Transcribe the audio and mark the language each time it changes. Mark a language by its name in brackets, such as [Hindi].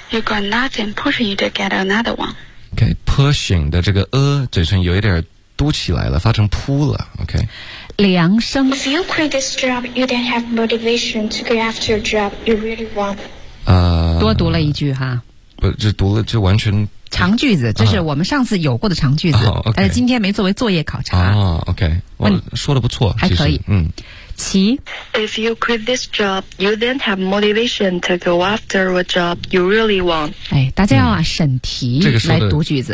[English] you got nothing pushing you to get another one。 [Chinese] OK， pushing 的这个嘴唇有一点嘟起来了，发成扑了， OK。梁生 [English] If you quit this job, you then have motivation to go after a job you really want. [Chinese] 多读了一句哈。不，就读了，就完全长句子，这是我们上次有过的长句子，啊、但是今天没作为作业考察。啊 ，OK， 我说的不错，还可以。其 [English] If you quit this job, you then have motivation to go after a job you really want. [Chinese] 哎，大家要审题来读句子、